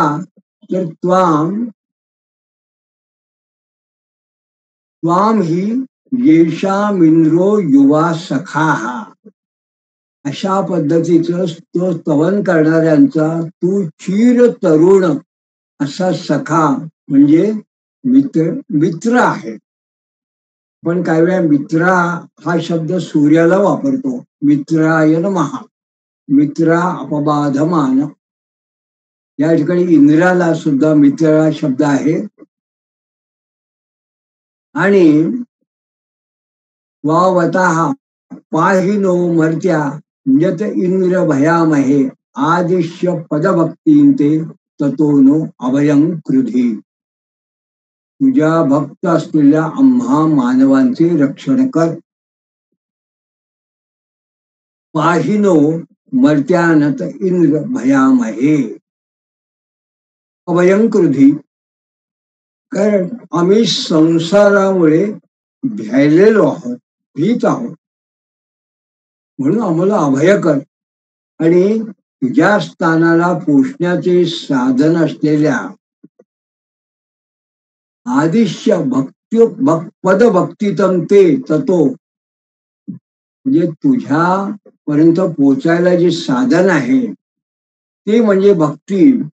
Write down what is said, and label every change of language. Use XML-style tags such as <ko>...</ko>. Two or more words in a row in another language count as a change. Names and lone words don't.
<mr>तर</mr> <sa>त्वाम ही येषामिंद्रो युवा सखा,</sa> <mr>अशा पद्धतीचं तो स्तवन करणाऱ्यांचा तू चिर तरुण असा सखा म्हणजे मित्र आहे. पण काही वेळा मित्रा हा शब्द सूर्याला वापरतो.</mr> <sa>मित्राय नमः, मित्रा अपबाधमान.</sa> <mr>या ठिकाणी इंद्राला सुद्धा मित्र हा शब्द आहे.</mr> <sa>आणि वावतः पाहिनो मर्त्या यत इंद्र भयामहे आदिश्य पदभक्तींते ततो नो अभयं कृधी.</sa> <mr>तुझ्या भक्त असलेल्या आम्हा मानवांचे रक्षण कर.</mr> <sa>पाहिनो मर्त्यानत इंद्र भयामहे अभयं कृधी.</sa> <mr>कारण आम्ही संसारामुळे भ्यायलेलो आहोत, भीत आहोत, म्हणून आम्हाला अभय कर. आणि तुझ्या स्थानाला पोचण्याचे साधन असलेल्या</mr> <sa>आदिश्य पदभक्तितम ते ततो,</sa> <mr>म्हणजे तुझ्या पर्यंत पोचायला जे साधन आहे ते म्हणजे भक्ती.</mr>